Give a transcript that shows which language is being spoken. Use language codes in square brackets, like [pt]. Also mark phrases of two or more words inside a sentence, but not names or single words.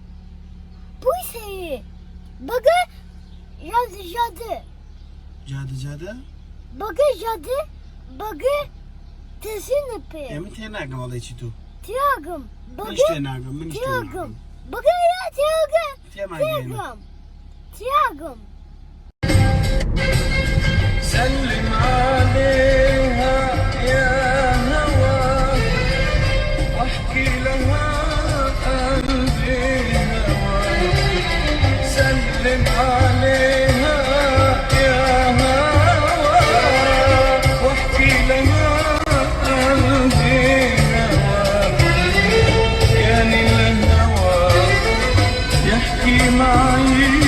[ckb] جادە؟ ئێمە تێناگەم ئەڵێکی تو منیش تێناگەم منیش تێناگەم تياغم [ar] سلم عليها يا هوى واحكي لها قلبي هوى سلم عليها يا هوى واحكي لها قلبي هوى كان الهوى يحكي معي